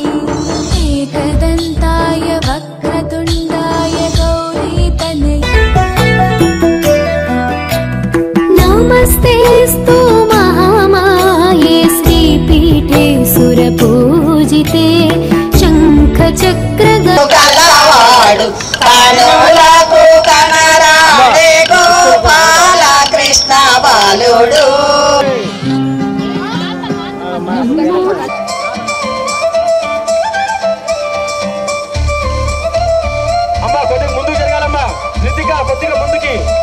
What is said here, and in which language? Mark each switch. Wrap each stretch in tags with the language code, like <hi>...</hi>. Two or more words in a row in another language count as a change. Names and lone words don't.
<sa>एकदन्ताय वक्रतुण्डाय गौरीतनयाय नमस्तेऽस्तु महामाये श्रीपीठे सुरपूजिते शङ्खचक्रगदावाडु</sa> <te>कनुలకు కనరాడే గోపాల కృష్ణ బాలుడు. అమ్మా కొద్దిగా ముందుకు జరగాలమ్మా. రితిక కొద్దిగా ముందుకి.</te>